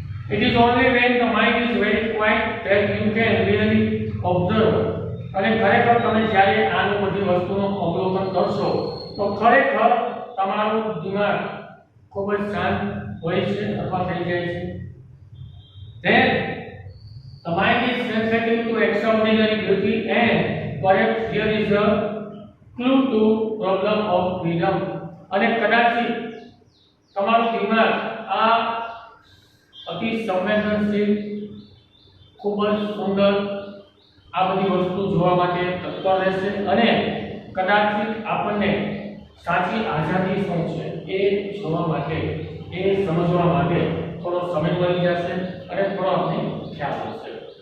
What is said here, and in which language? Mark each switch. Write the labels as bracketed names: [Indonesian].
[English] It is only when the mind is very quiet that you can really observe. [Gujarati] અને ખરેખર તમે જ્યારે આનું બધી વસ્તુનું અવલોકન કરશો તો ખરેખર તમારું દિમાગ ખૂબ જ શાંત હોય છે અથવા થઈ જાય છે. [English] Then the mind is sensitive to extraordinary beauty and perhaps here is a clue to problem of freedom. [Gujarati] અને કદાચ તમારું દિમાગ આ અતિ સંવેદનશીલ, ખૂબ જ સુંદર આ બધી વસ્તુ જોવા માટે તત્પર રહેશે અને કદાચ આપણને સાચી આઝાદી શું છે એ જોવા માટે, એ સમજવા માટે થોડો સમય મળી જશે અને થોડો આપણે ખ્યાલ આવશે.